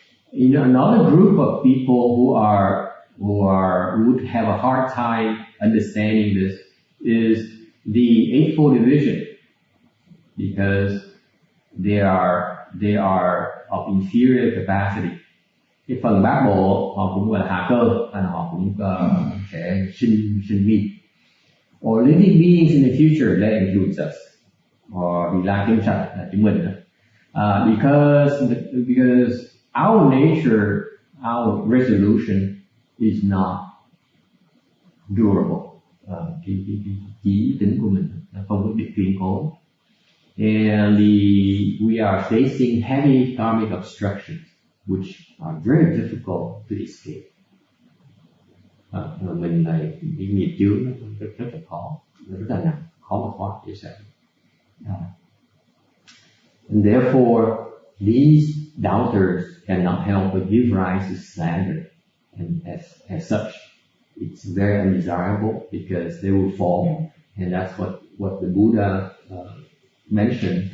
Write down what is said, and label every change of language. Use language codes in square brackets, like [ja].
[en] In another group of people who would have a hard time understanding this is the Eightfold Division, because they are of inferior capacity. [vi] Cái phần bát bộ họ cũng gọi là hạ cơ, họ cũng sẽ sinh nghi. [en] Or living beings in the future, that includes us. [vi] Or Vị Lai chúng sanh là chúng mình. [en] Because our nature, our resolution is not durable. [vi] Cái chí tính của mình nó không có được kiên cố. [en] And we are facing heavy karmic obstructions, which are very difficult to escape. [vi] mình là cái nghiệp chướng nó rất là khó, nó rất là nặng, khó mà thoát dễ dàng. [en] And therefore, these doubters cannot help but give rise to slander, and as such, it's very undesirable because they will fall, and that's what the Buddha mentioned.